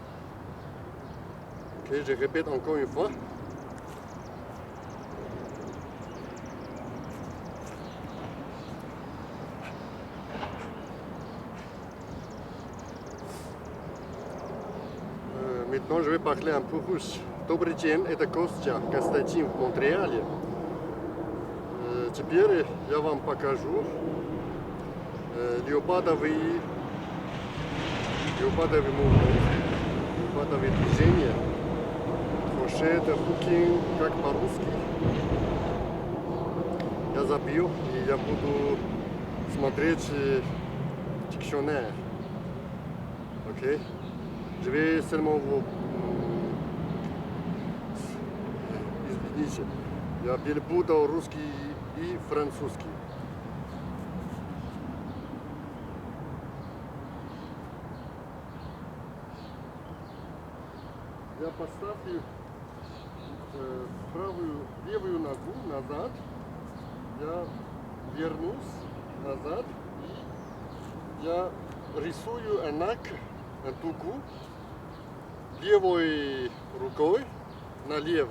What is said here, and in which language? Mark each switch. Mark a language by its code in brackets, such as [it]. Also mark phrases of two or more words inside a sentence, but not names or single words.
[fr] Ok, je répète encore une fois. Maintenant, je vais parler un peu russe. [ru] Добрый день, это Костя, Константин в Монреале. Теперь я вам покажу леопардовый movement, леопардовые движения. Crochet, hooking, как по-русски. Я забил, и я буду смотреть dictionnaire. [fr] Ok? Je vais seulement vous... [ru] Извините, я перепутал русский и французский. Я поставлю левую ногу назад, я вернусь назад и я рисую знак, дугу левой рукой налево.